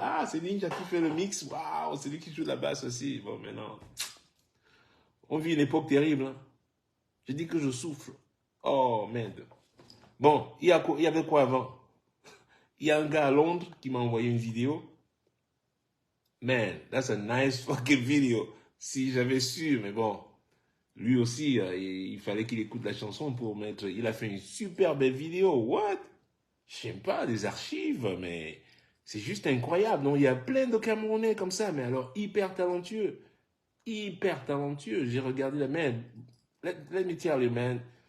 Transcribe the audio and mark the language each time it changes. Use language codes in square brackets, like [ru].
[fr] Ah, c'est Ninja qui fait le mix. Waouh, c'est lui qui joue la basse aussi. Bon, maintenant, on vit une époque terrible. Hein? Je dis que je souffle. Oh, merde. Bon, il y avait quoi avant? Il y a un gars à Londres qui m'a envoyé une vidéo. [en] Man, that's a nice fucking video. [fr] Si j'avais su, mais bon, lui aussi, il fallait qu'il écoute la chanson pour mettre. Il a fait une super belle vidéo. What? Je sais pas, des archives, mais c'est juste incroyable. Non, il y a plein de Camerounais comme ça, mais alors hyper talentueux. Hyper talentueux. J'ai regardé la man. [en] Let me tell you, man.